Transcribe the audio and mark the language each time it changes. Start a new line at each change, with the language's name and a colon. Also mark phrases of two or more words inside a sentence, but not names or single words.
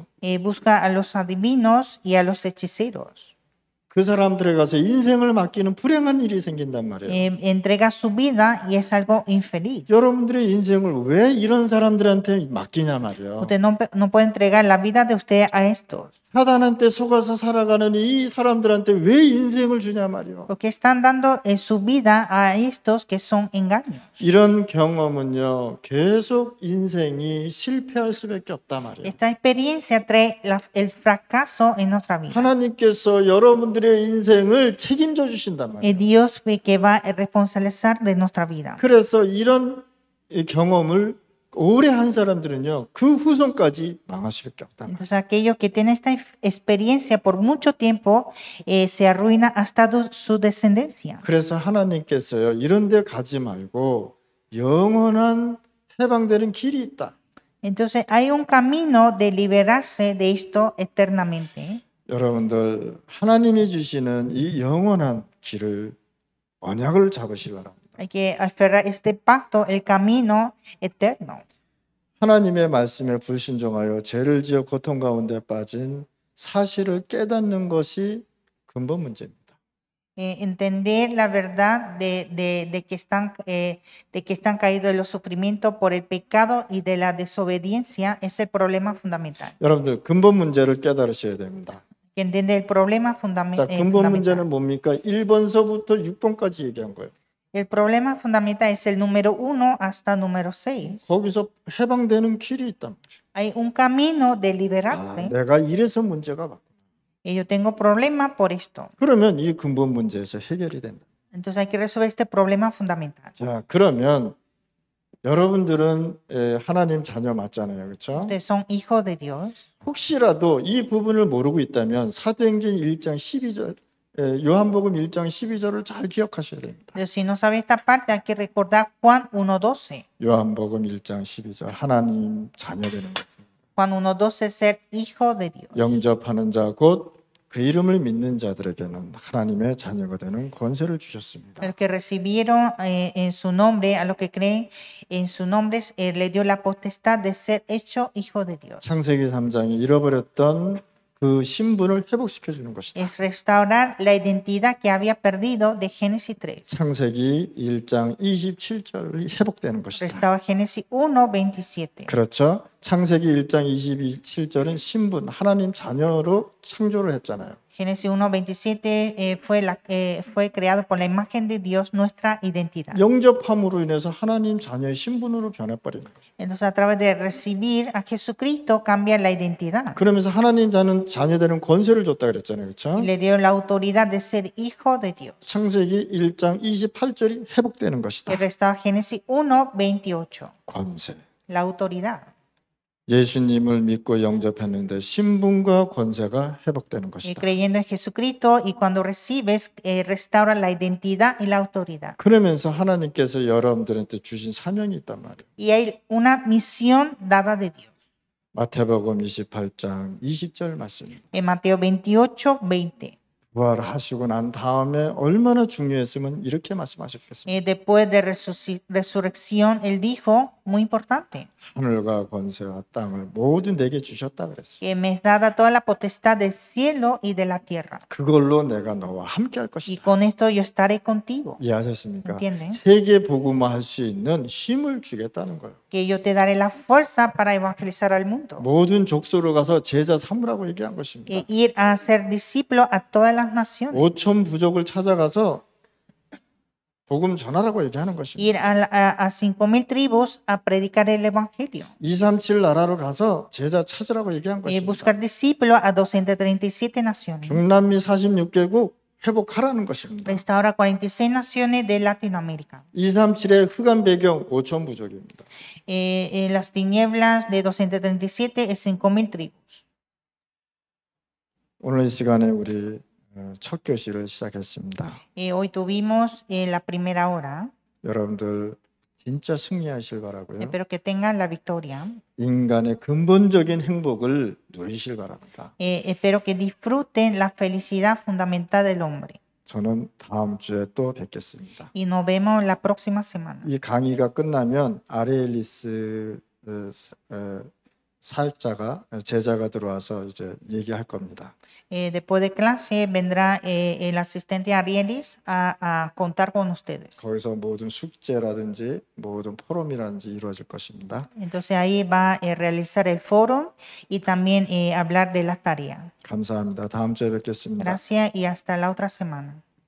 Spanish: Busca a los adivinos y a los hechiceros.
Korean: 그 사람들에 가서 인생을 맡기는 불행한 일이 생긴단 말이에요.
Spanish: Entrega su vida y es algo infeliz.
Korean: 여러분들의 인생을 왜 이런 사람들한테 맡기냐 말이에요.
Spanish: Usted no puede entregar la vida de usted a estos.
Korean: 사단한테 속아서 살아가는 이 사람들한테 왜 인생을 주냐 말이에요.
Spanish: Porque están dando su vida a estos que son engaños.
Korean: 이런 경험은요, 계속 인생이 실패할 수밖에 없단 말이에요.
Spanish: Esta experiencia trae el fracaso en nuestra vida.
Korean: 하나님께서 여러분들의 인생을 책임져 주신단 말이에요.
Spanish: Dios que va a responsabilizar de nuestra vida.
Korean: 그래서 이런 경험을 오래 한 사람들은요, 그 후손까지 망할 수밖에 없단 말이에요.
Spanish: Entonces aquellos que tienen esta experiencia por mucho tiempo se arruina hasta su descendencia.
Korean: 그래서 하나님께서요, 이런 데 가지 말고 영원한 해방되는 길이 있다.
Spanish: Entonces hay un camino de liberarse de esto eternamente.
Korean: 여러분들 하나님이 주시는 이 영원한 길을 언약을 잡으시기 바랍니다.
Spanish: Hay que aferrar este pacto, el camino eterno.
Korean: 하나님의 말씀에 불순종하여 죄를 지어 고통 가운데 빠진 사실을 깨닫는 것이 근본 문제입니다.
Spanish: Entender la verdad de que están caídos en los sufrimientos por el pecado y de la desobediencia es el problema fundamental.
Korean: 여러분들 근본 문제를 깨달으셔야 됩니다.
Spanish: Que entiende el problema
Korean: 자,
Spanish: fundamental.
Korean: 근본 문제는 뭡니까? 1번서부터 6번까지 얘기한 거예요.
Spanish: El problema fundamental es el número 1 hasta número 6.
Korean: 거기서 해방되는 길이 있단 말이에요.
Spanish: Hay un camino de 아, liberarte.
Korean: 내가 이래서 문제가 많구나.
Spanish: Y yo tengo problema por esto.
Korean: 그러면 이 근본 문제에서 해결이 된다.
Spanish: Entonces hay que resolver este problema fundamental.
Korean: 자, 그러면 여러분들은 하나님 자녀 맞잖아요. 그렇죠?
Spanish: Ustedes son hijos de Dios.
Korean: 혹시라도 이 부분을 모르고 있다면 사도행전 1장 12절 요한복음 1장 12절을 잘 기억하셔야 됩니다.
Spanish: Pero si no sabe esta parte, hay que recordar Juan 1:12.
Korean: 요한복음 1장 12절 하나님 자녀 되는 것.
Spanish: Juan 1:12 es ser hijo de Dios.
Korean: 영접하는 자 곧 그 이름을 믿는 자들에게는 하나님의 자녀가 되는 권세를 주셨습니다.
Spanish: El que recibieron en su nombre, a los que creen en su nombre, le dio la potestad de ser hecho hijo de Dios.
Korean: 창세기 3장이 잃어버렸던 그 신분을 회복시켜 주는 것이다.
Spanish: es restaurar la identidad que había perdido de Génesis 3.
Korean: 창세기 1장 27절이 회복되는 것이다.
Spanish: Restaurar Génesis 1:27.
Korean: 그렇죠? 창세기 1장 27절은 신분, 하나님 자녀로 창조를 했잖아요.
Spanish: Génesis 1:27 fue creado por la imagen de Dios nuestra identidad.
Korean: 영접함으로 인해서 하나님 자녀의 신분으로 변해버리는 거죠.
Spanish: Entonces a través de recibir a Jesucristo cambia la identidad.
Korean: 그러면서 하나님 자녀되는 권세를 줬다 그랬잖아요. 그렇죠?
Spanish: Y le dio la autoridad de ser hijo de Dios.
Korean: 창세기 1장 28절이 회복되는 것이다.
Spanish: El restaura Génesis 1:28.
Korean: 권세.
Spanish: La autoridad.
Korean: 예수님을 믿고 영접했는데 신분과 권세가 회복되는 것이다.
Spanish: Creyendo en Jesucristo y cuando recibes restaura la identidad y la autoridad.
Korean: 그러면서 하나님께서 여러분들한테 주신 사명이 있단 말이에요.
Spanish: Y hay una misión dada de Dios.
Korean: 마태복음 28장 20절 말씀입니다.
Spanish: En Mateo 28:20.
Korean: 부활하시고 난 다음에 얼마나 중요했으면 이렇게 말씀하셨겠습니까?
Spanish: Después de resurrección, él dijo, muy importante,
Korean: 하늘과 권세와 땅을 모두 내게 주셨다 그랬어요.
Spanish: que me es dada toda la potestad del cielo y de la tierra.
Korean: 그걸로 내가 너와 함께 할
Spanish: Y
Korean: 것이다.
Spanish: con esto yo estaré contigo.
Korean: 이해하셨습니까?
Spanish: entiende?
Korean: 세계 복음화할 수 있는 힘을 주겠다는 거예요.
Spanish: Que yo te daré la fuerza para evangelizar al mundo.
Korean: 모든 족속으로 가서 제자 삼으라고 얘기한 것입니다.
Spanish: Ir a ser discípulo a todas las naciones.
Korean: 5천 부족을 찾아가서 복음 전하라고 얘기하는 것입니다.
Spanish: Ir a 5,000 tribus a predicar el evangelio.
Korean: 237 나라로 가서 제자 찾으라고 얘기한 것입니다.
Spanish: Buscar discípulos a 237 naciones.
Korean: 중남미 46개국 회복하라는 것입니다.
Spanish: Restaura 46 naciones de Latinoamérica.
Korean: 237의 흑암 배경 5천 부족입니다.
Spanish: Las tinieblas de 237 es 5,000 tribus.
Korean: 오늘 이 시간에 우리 첫 교실을 시작했습니다.
Spanish: Hoy tuvimos la primera hora.
Korean: 여러분들 진짜 승리하실 바라고요.
Spanish: Espero que tengan la victoria.
Korean: 인간의 근본적인 행복을 누리실 바랍니다.
Spanish: Espero que disfruten la felicidad fundamental del hombre.
Korean: 저는 다음 주에 또 뵙겠습니다.
Spanish: Y nos vemos la próxima semana.
Korean: 이 강의가 끝나면 아레일리스 사역자가 제자가 들어와서 이제 얘기할 겁니다.
Spanish: Después de clase vendrá el asistente Arielis a contar con ustedes.
Korean: 거기서 모든 숙제라든지 모든 포럼이라든지 이루어질 것입니다.
Spanish: Entonces ahí va a realizar el foro y también hablar de las tareas.
Korean: 감사합니다. 다음 주에 뵙겠습니다.
Spanish: Gracias y hasta la otra semana.